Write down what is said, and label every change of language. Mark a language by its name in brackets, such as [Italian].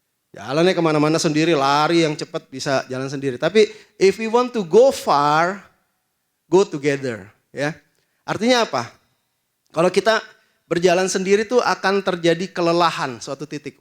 [Indonesian] Jalannya kemana-mana sendiri, lari yang cepat bisa jalan sendiri. [English] Tapi if we want to go far, go together. [Indonesian] Ya, artinya apa? Kalau kita berjalan sendiri tuh akan terjadi kelelahan suatu titik.